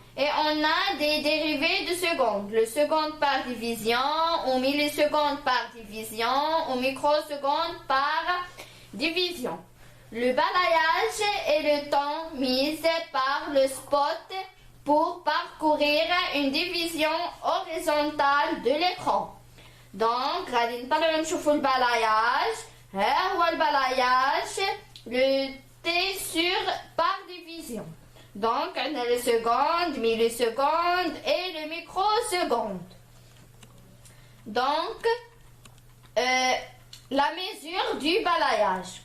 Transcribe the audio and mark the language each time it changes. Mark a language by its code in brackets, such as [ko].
[fr] Et on a des dérivés de secondes. Le seconde par division, ou milliseconde par division, ou microseconde par division. Le balayage est le temps mis par le spot pour parcourir une division horizontale de l'écran. Donc, [ar] غادي نطلعوا نشوفوا البالاياج. ها هو البالاياج [fr] le T sur par division. Donc, on a le seconde, milliseconde et le microseconde. Donc, la mesure du balayage.